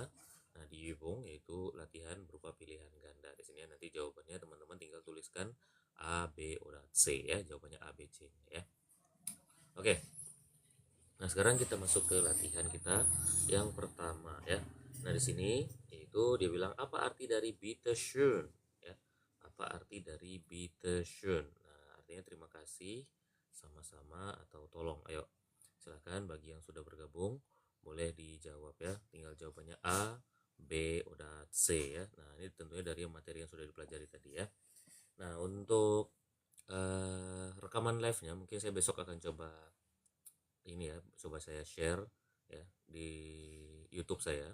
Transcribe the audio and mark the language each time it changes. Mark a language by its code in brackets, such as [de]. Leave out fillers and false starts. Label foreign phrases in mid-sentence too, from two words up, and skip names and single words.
[id] Nah, di Yubong yaitu latihan berupa pilihan ganda. Di sini nanti jawabannya teman-teman tinggal tuliskan A, B, O, dan C ya. Jawabannya A, B, C ya. Oke. Nah, sekarang kita masuk ke latihan kita yang pertama ya. Nah, di sini yaitu dia bilang apa arti dari [de] bitte schön [id] ya. Apa arti dari [de] bitte schön? [id] Nah, artinya terima kasih, sama-sama, atau tolong. Ayo, silakan bagi yang sudah bergabung boleh dijawab ya. Tinggal jawabannya A, B, dan C ya. Nah, ini tentunya dari materi yang sudah dipelajari tadi ya. Nah, untuk rekaman live-nya mungkin saya besok akan coba ini ya, coba saya share ya di YouTube saya.